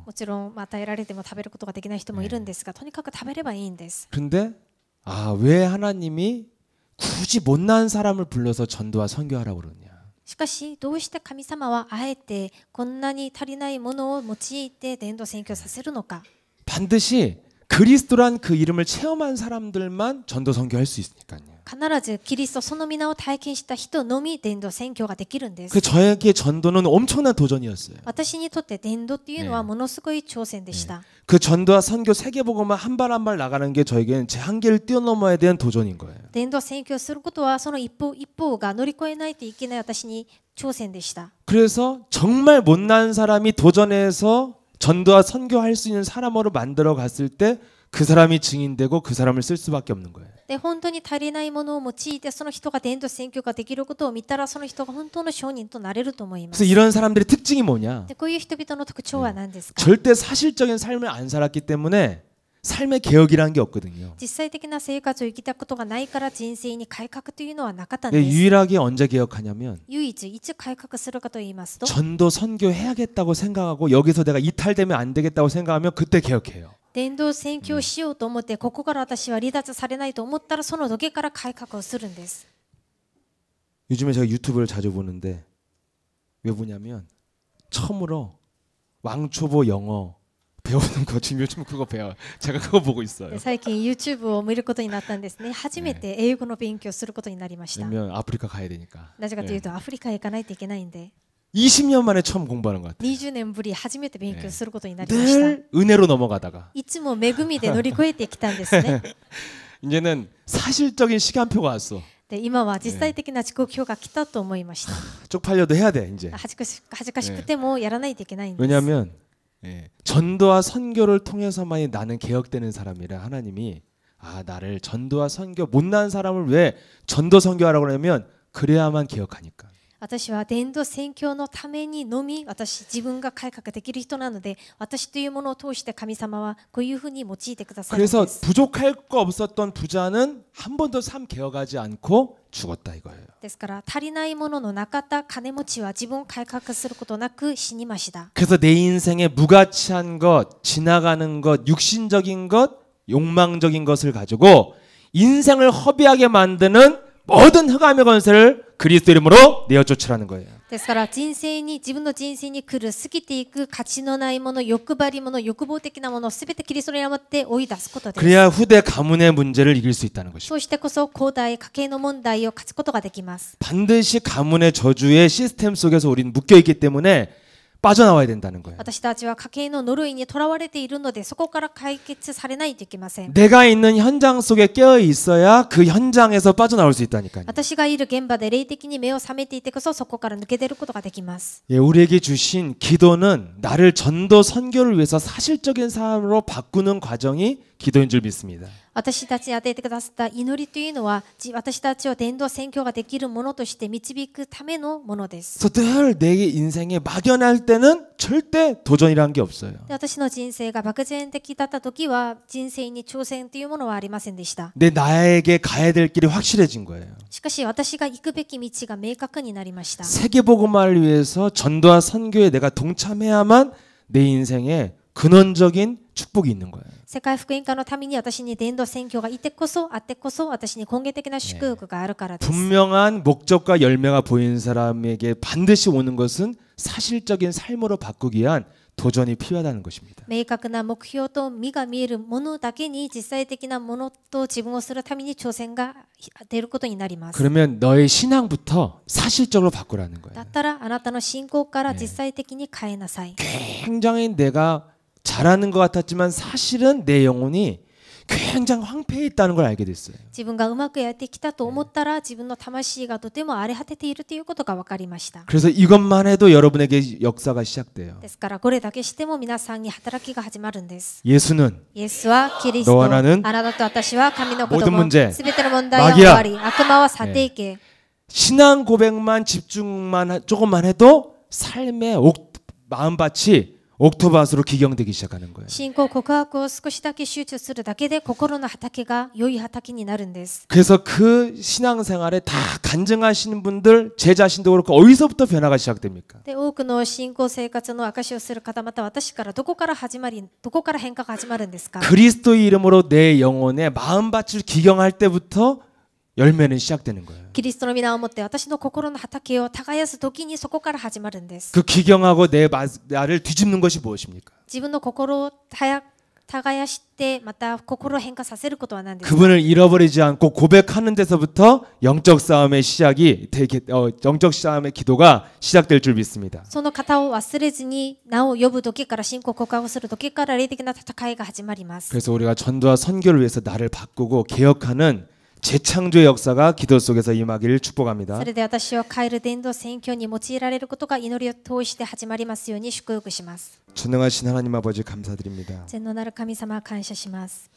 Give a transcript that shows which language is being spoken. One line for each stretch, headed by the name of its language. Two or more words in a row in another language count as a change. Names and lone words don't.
Japanese: もちろん与えられても食べることができない人もいるんですが、とにかく食べればいいんです。
Korean: 근데 왜 하나님이 굳이 못난 사람을 불러서 전도와 선교하라고 그러냐?
Japanese: しかしどうして神様はあえてこんなに足りないものを用いて伝道宣教させるのか。
Korean: 반드시 그리스도란 그 이름을 체험한 사람들만 전도 선교할 수 있으니까요.
Japanese: 必ずキリストその皆を体験した人のみ伝道宣教ができるんです。
Korean: 그 저에게 전도는 엄청난 도전이었어요.
Japanese: 私にとって伝道っていうのはものすごい挑戦でした。
Korean: 그 전도와 선교 세계복음만 한 발 한 발 나가는 게 저에게는 제 한계를 뛰어넘어야 되는 도전인 거예요.
Japanese: 伝道宣教することはその一方が乗り越えないといけない私に挑戦でした。
Korean: 그래서 정말 못난 사람이 도전해서 전도와 선교할 수 있는 사람으로 만들어 갔을 때 그 사람이 증인되고 그 사람을 쓸 수밖에 없는 거예요.
Japanese: で本当に足りないものを用いてその人が伝道宣教ができることを見たらその人が本当の証人となれると思いま
Korean: 그래서
Japanese: す。
Korean: 이런 사람들의 특징이 뭐냐?
Japanese: でこういう人々の特徴は何ですか？
Korean: 절대 사실적인 삶을 안 살았기 때문에 삶의 개혁이라는 게 없거든요.
Japanese: 実際的な生活を生きたことがないから人生に改革というのはなかったん
Korean: 예,
Japanese: です。
Korean: 유일하게 언제 개혁하냐면
Japanese: 唯一いつ改革するかと言いますと
Korean: 전도 선교 해야겠다고 생각하고 여기서 내가 이탈되면 안 되겠다고 생각하면 그때 개혁해요.
Japanese: 伝道宣教しようと思ってここから私は離脱されないと思ったらその時から改革をするんです。
Korean: 요즘에 제가 유튜브를 자주 보는데 왜 보냐면 처음으로 왕초보 영어 배우는 거 지금 요즘 그거 배워. 제가 그거 보고 있어요.
Japanese: で最近 YouTube を見ることになったんですね。初めて英語の勉強することになりました。
Korean: 왜냐면 아프리카 가야 되니까.
Japanese: なぜかというとアフリカへ行かないといけないんで
Korean: 20년 만에 처음 공부하는 것 같아요.
Japanese: 20 年ぶり初めて勉強することになりました。
Korean: 늘 은혜로 넘어가다가
Japanese: いつも恵みで乗り越えてきたんですね。
Korean: 이제는 사실적인 시간표가 왔어.
Japanese: で今は実際的な時刻表が来たと思いました。
Korean: 쪽팔려도 해야 돼 이제.
Japanese: 恥ずかしくてもやらないといけないんです。
Korean: 왜냐하면 전도와 선교를 통해서만이 나는 개혁되는 사람이라 하나님이 나를 전도와 선교 못난 사람을 왜 전도 선교하라고 그러냐면 그래야만 개혁하니까.
Japanese: 私は伝道宣教のためにのみ自分が改革できる人なので私というものを通して神様はこういうふうに用いてくださるんです。
Korean: 그래서 부족할 거 없었던 부자는 한 번도 삶 개혁하지 않고 죽었다 이거예요.
Japanese: ですから足りないもののなかった金持ちは自分を改革することなく死にました。
Korean: 그래서 내 인생에 무가치한 것, 지나가는 것, 육신적인 것, 욕망적인 것을 가지고 인생을 허비하게 만드는 모든 흑암의 권세를 그리스도 이름으로 내어쫓으라는 거예요.
Japanese: ですから自分の人生に来る過ぎていく価値のないもの、欲張りもの、欲望的なものをすべてキリストによって追い出すことです。
Korean: 그래야 후대 가문의 문제를 이길 수 있다는 것이죠.
Japanese: そうしてこそ後代家計の問題を勝つことができます。
Korean: 반드시 가문의 저주의 시스템 속에서 우리는 묶여 있기 때문에 빠져나와야 된다는 거예요.
Japanese: 私たちは家計の呪いにとらわれているのでそこから解決されないといけません。
Korean: 내가 있는 현장 속에 깨어 있어야 그 현장에서 빠져나올 수 있다니까요.
Japanese: 私がいる現場で霊的に目を覚めていてこそそこから抜け出ることができます。
Korean: 예, 우리에게 주신 기도는 나를 전도 선교를 위해서 사실적인 사람으로 바꾸는 과정이 기도인 줄 믿습니다.
Japanese: 私たちに与えてくださった祈りというのは私たちを伝道宣教ができるものとして導くためのものです。
Korean: 그래서 늘 내 인생에 막연할 때는 절대 도전이라는 게 없어요.
Japanese: で私の人生が漠然的だった時は人生に挑戦というものはありませんでした。
Korean: 나에게 가야 될 길이 확실해진 거예요.
Japanese: しかし私が行くべき道が明確になりました。
Korean: 세계복음화를 위해서 전도와 선교에 내가 동참해야만 내 인생에 근원적인 축복이 있는 거예요.
Japanese: 世界福音化のために私に伝道宣教がいてこそあってこそ私に根源的な祝福があるからです。
Korean: 분명한 목적과 열매가 보이는 사람에게 반드시 오는 것은 사실적인 삶으로 바꾸기 위한 도전이 필요하다는 것입니다.
Japanese: 明確な目標と実が見えるものだけに実際的なものと自分をするために挑戦が出ることになります。
Korean: 그러면 너의 신앙부터 사실적으로 바꾸라는 거예요.
Japanese: だったらあなたの信仰から実際的に変えなさい。
Korean: 굉장히 내가 잘하는 것 같았지만 사실은 내 영혼이 굉장히 황폐해 있다는 걸 알게 됐어요.
Japanese: 自分がうまくやってきたと思ったら自分の魂がとても荒れ果てているということが分かりました。
Korean: 그래서 이것만 해도 여러분에게 역사가 시작돼요.
Japanese: ですからこれだけしても皆さんに働きが始まるんです。
Korean: 예수는
Japanese: イエスはキリスト、
Korean: 너와 나는
Japanese: あなたと私は神の子
Korean: 모든
Japanese: 供、
Korean: 문제
Japanese: すべての問題は
Korean: 마귀야
Japanese: 終わり、悪魔は去っていけ。
Korean: 신앙 고백만 집중만 조금만 해도 삶의 마음밭이 옥토밭으로 기경되기 시작하는 거예요.
Japanese: 信仰告白を少しだけ集中するだけで心の畑が良い畑になるんです。
Korean: 그래서 그 신앙생활에 다 간증하시는 분들 제 자신도 그렇고 어디서부터 변화가 시작됩니까?
Japanese: で多くの信仰生活の証しをする方また私からどこから変化が始まるんですか？
Korean: 그리스도의 이름으로 내 영혼의 마음밭을 기경할 때부터 열매는 시작되는 거예요.
Japanese: キリストの皆をもって私の心の畑を耕す時にそこから始まるんです。
Korean: 그 기경하고 나를 뒤집는 것이 무엇입니까?
Japanese: 自分の心を耕してまた心を変化させることは何ですか？
Korean: 그분을 잃어버리지 않고 고백하는 데서부터 영적 싸움의 기도가 시작될 줄 믿습니다.
Japanese: その方を忘れずに名を呼ぶ時から信仰告白する時から霊的な戦いが始まります。
Korean: 그래서 우리가 전도와 선교를 위해서 나를 바꾸고 개혁하는 재창조의 역사가 기도 속에서 임하기를 축복합니다.
Japanese: それで私は変える伝道宣教に用いられることが祈りを通して始まりますように祝福します。
Korean: 전능하신 하나님 아버지 감사드립니다.
Japanese: 全能なる神様感謝します。